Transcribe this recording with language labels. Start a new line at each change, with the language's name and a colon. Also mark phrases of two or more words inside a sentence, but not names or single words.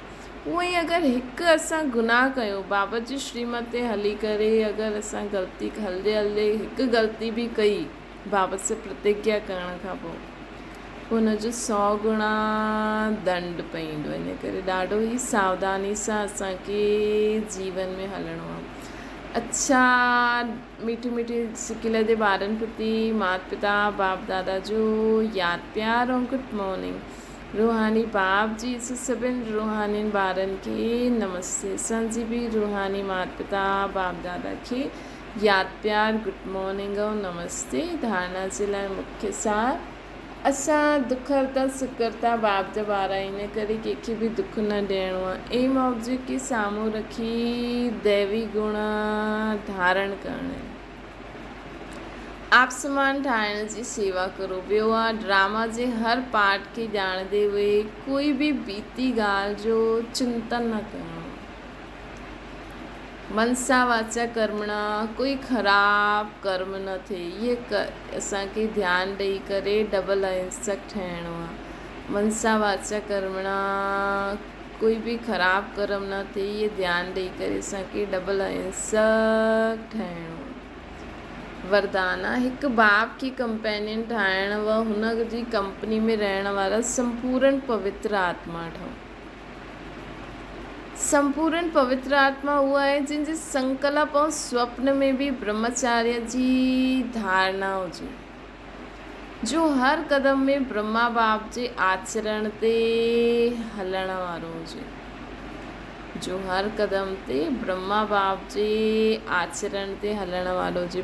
Sindhi: उअं ई अगरि हिकु असां गुनाह कयो, बाबा जी श्रीमत ते हली करे अगरि असां ग़लती हलंदे हिकु ग़लती बि कई, बाबा से प्रतिज्ञा करण खां पोइ हुनजो 100 गुणा दंड पवंदो। इन करे ॾाढो ई सावधानी सां असांखे जीवन में हलणो आहे। अच्छा, मीठी सिकिल जे ॿारनि प्रति माता पिता बाप दादा जो यादि प्यार ऐं
English: good morning.
Sindhi: रूहानी बाप जी सभिनि रूहानी ॿारनि खे नमस्ते। असांजी बि रूहानी माता पिता बाप दादा खे यादि प्यार
English: good morning
Sindhi: ऐं नमस्ते। धारणा जे लाइ मुख्य सार, असां दुख हरता सुख हरता बाप जा ॿार, इन करे कंहिंखे बि दुख न ॾियणो आहे।
English: aim object
Sindhi: खे साम्हूं रखी दैवी गुण धारण करणु आहे। आप समान ठाहिण जी सेवा करो। ॿियो आहे ड्रामा जे हर पार्ट खे ॼाणंदे हुए कोई बि बीती ॻाल्हि जो चिंतन न करणो।
Sanskrit: मनसा वाचा कर्मणा,
Sindhi: कोई ख़राबु कर्म न थिए, इहे असांखे ध्यानु ॾेई करे डबल अहिंसक ठहिणो आहे।
Sanskrit: मनसा वाचा कर्मणा,
Sindhi: कोई बि ख़राबु कर्म न थिए, इहे ध्यानु ॾेई करे असांखे डबल अहिंसक ठहिणो आहे। वरदान आहे हिकु बाप खे कंपेनियन ठाहिण व हुन जी कंपनी में रहण वारा संपूर्ण पवित्र आत्मा ठहो। संपूर्ण पवित्र आत्मा उहा आहे जंहिंजे संकल्प ऐं स्वप्न में बि ब्रह्मचार्य जी धारणा हुजे, जो हर क़दम में ब्रह्मा बाप जे आचरण ते हलण वारो हुजे, जो हर क़दम ते ब्रह्मा बाप जे आचरण ते हलण वारो हुजे।